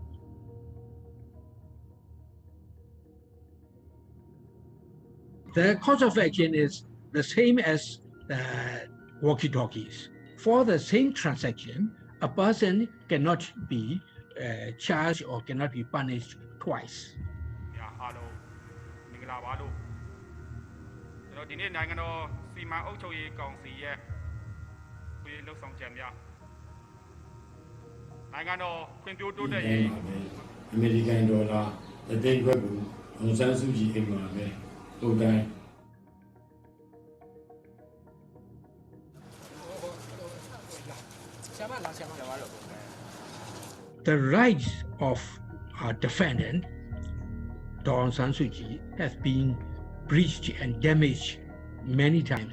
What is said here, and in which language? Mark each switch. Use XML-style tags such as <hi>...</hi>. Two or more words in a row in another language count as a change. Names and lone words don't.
<en>The course of action is the same as the walkie-talkies. For the same transaction, a person cannot be charged or cannot be punished twice.</en> <my>အားလုံးမင်္ဂလာပါလို့ကျွန်တော်ဒီနေ့နိုင်ငံတော်စီမံအုပ်ချုပ်ရေးကောင်စီရဲ့ပြည်လှုပ်ဆောင်ချက်များနိုင်ငံတော်ဖွံ့ဖြိုးတိုးတက်ရေး အမေရိကန်ဒေါ်လာအသိန်းခွက်ကိုအောင်ဆန်းစုကြည်အိမ်မှာပဲဟိုတိုင်း</my> <en>The rights of our defendant, Daw Aung San Suu Kyi, have been breached and damaged many times.</en>